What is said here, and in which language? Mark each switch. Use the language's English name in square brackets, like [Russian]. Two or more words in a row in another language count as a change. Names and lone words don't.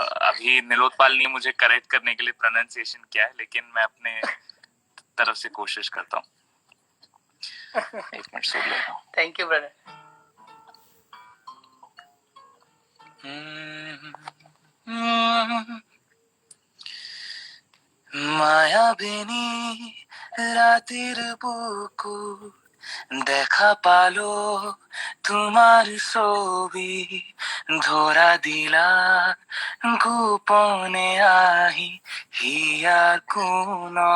[Hindi] अभी नीलोत्पल ने मुझे करेक्ट करने के लिए प्रोनाउंसिएशन किया है, लेकिन मैं अपने तरफ से कोशिश करता हूँ. एक मिनट सुन लेता हूँ. [English] thank you brother. [Assamese] মায়াবিনী রাতের বুকুর দেখা পালো তোমার ছবি ধরা দিলা গোপনে আহি হিয়ার কোন